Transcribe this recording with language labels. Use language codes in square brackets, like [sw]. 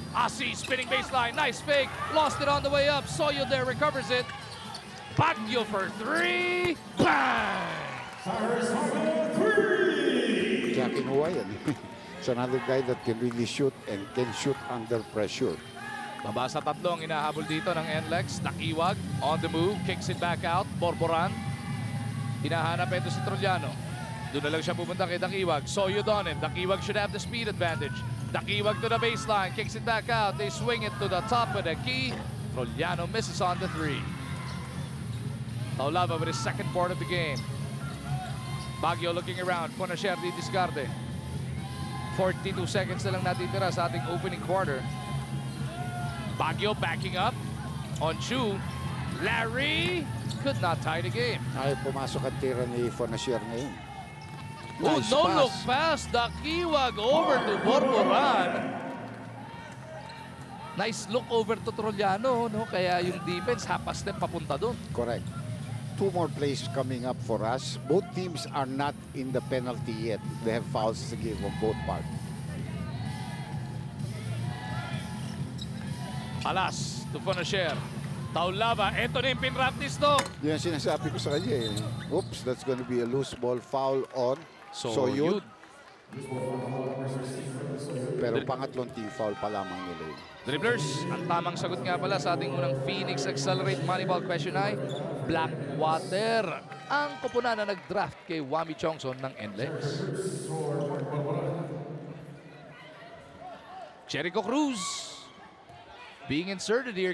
[en] Asi spinning baseline. Nice fake. Lost it on the way up. Soyo there recovers it. Baguio for 3. Bang! Jackie Huwayan. It's another guy that can really shoot and can shoot under pressure. [tl] Baba sa tatlong inahabol dito ng NLEX. [en] Dakiwag on the move. Kicks it back out. Borboran. [tl] Hinahanap ito si Trollano. Doon na lang siya pupunta kay Dakiwag. Soyo [en] on him. Dakiwag should have the speed advantage. Dakiwag to the baseline. Kicks it back out. They swing it to the top of the key. Trollano misses on the 3. Taulava with his second board of the game. [tl] Baguio [en] looking around. [tl] Fonasher di discarte. 42 seconds na lang natitira sa ating opening quarter. [en] Baguio backing up on Chu. Larry could not tie the game. [tl] Ay, pumasok ang tira ni Fonasher ngayon. [en] Nice no pass. Look pass. Dakiwag over to Borboran. Nice look over to Trollano, no? [tl] Kaya yung [en] defense half a step papunta doon. Correct. 2 more plays coming up for us. Both teams are not in the penalty yet. They have fouls to give on both parts. [tl] Alas to Fonasher. Taulava, eto na yung pinraptis to. Yan sinasabi ko sa kanya eh. [en] Oops, that's gonna be a loose ball foul on Soyud. [tl] Pero pangatlong team foul pa lamang nila yun. Dribblers, ang tamang sagot nga pala sa ating unang Phoenix Accelerate Moneyball question ay Blackwater. ang koponan na nag-draft kay Wami Chongson ng NLEX. [en] Jericho Cruz being inserted here.